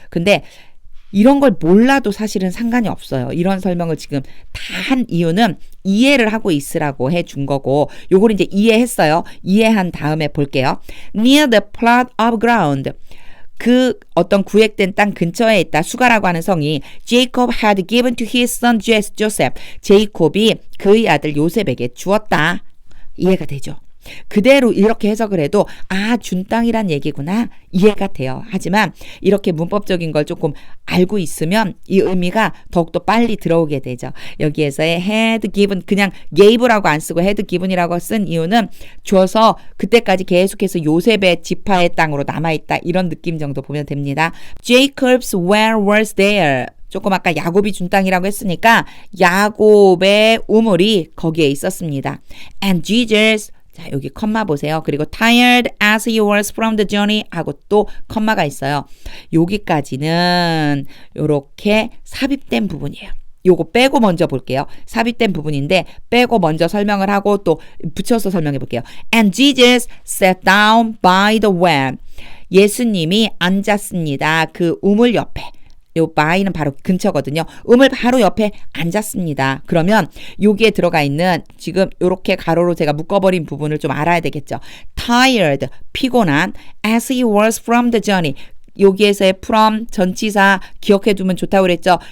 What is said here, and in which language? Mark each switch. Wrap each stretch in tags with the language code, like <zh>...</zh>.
<ko>근데 이런 걸 몰라도 사실은 상관이 없어요. 이런 설명을 지금 다 한 이유는 이해를 하고 있으라고 해준 거고 요걸 이제 이해했어요. 이해한 다음에 볼게요.</ko> <en>Near the plot of ground.</en> <ko>그 어떤 구획된 땅 근처에 있다. 수가라고 하는 성이</ko> <en>Jacob had given to his son Joseph.</en> <ko>제이콥이 그의 아들 요셉에게 주었다. 이해가 되죠? 그대로 이렇게 해석을 해도 준 땅이란 얘기구나 이해가 돼요. 하지만 이렇게 문법적인 걸 조금 알고 있으면 이 의미가 더욱더 빨리 들어오게 되죠. 여기에서의 had given 그냥 gave라고 안 쓰고 had given이라고 쓴 이유는 줘서 그때까지 계속해서 요셉의 지파의 땅으로 남아있다 이런 느낌 정도 보면 됩니다.</ko> <en>Jacob's well was there.</en> <ko>조금 아까 야곱이 준 땅이라고 했으니까 야곱의 우물이 거기에 있었습니다.</ko> <en>And Jesus</en> <ko>자, 여기 컴마 보세요. 그리고</ko> <en>tired as he was from the journey</en> <ko>하고 또 컴마가 있어요. 여기까지는 이렇게 삽입된 부분이에요. 요거 빼고 먼저 볼게요. 삽입된 부분인데 빼고 먼저 설명을 하고 또 붙여서 설명해 볼게요.</ko> <en>And Jesus sat down by the well.</en> <ko>예수님이 앉았습니다. 그 우물 옆에. 요 by는 바로 근처거든요. 음을 바로 옆에 앉았습니다. 그러면 여기에 들어가 있는 지금 요렇게 가로로 제가 묶어버린 부분을 좀 알아야 되겠죠.</ko> <en>tired, 피곤한, as he was from the journey.</en> <ko>여기에서의 from 전치사 기억해 두면 좋다고 그랬죠.</ko>